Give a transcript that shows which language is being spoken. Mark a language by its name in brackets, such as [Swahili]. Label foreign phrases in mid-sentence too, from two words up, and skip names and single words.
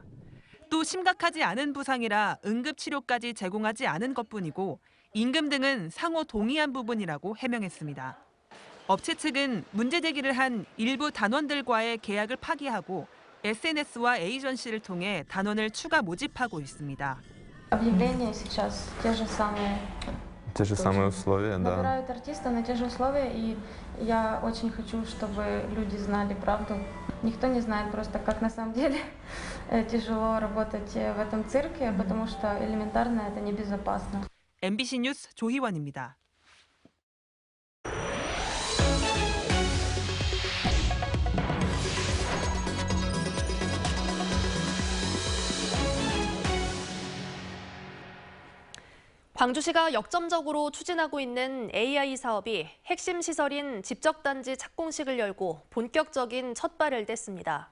[Korean] 또 심각하지 않은 부상이라 응급치료까지 제공하지 않은 것뿐이고 임금 등은 상호 동의한 부분이라고 해명했습니다. 업체 측은 문제 제기를 한 일부 단원들과의 계약을 파기하고 SNS와 에이전시를 통해 단원을 추가 모집하고 있습니다. [Russian] Объявления сейчас те же самые. Те же самые условия, да. Набирают артиста на те же условия, и я очень хочу, чтобы люди знали правду. Никто не знает просто, как на самом деле тяжело работать в этом цирке, потому что элементарно это небезопасно. [Korean] MBC 뉴스 조희원입니다. 광주시가 역점적으로 추진하고 있는 AI 사업이 핵심 시설인 집적단지 착공식을 열고 본격적인 첫 발을 뗐습니다.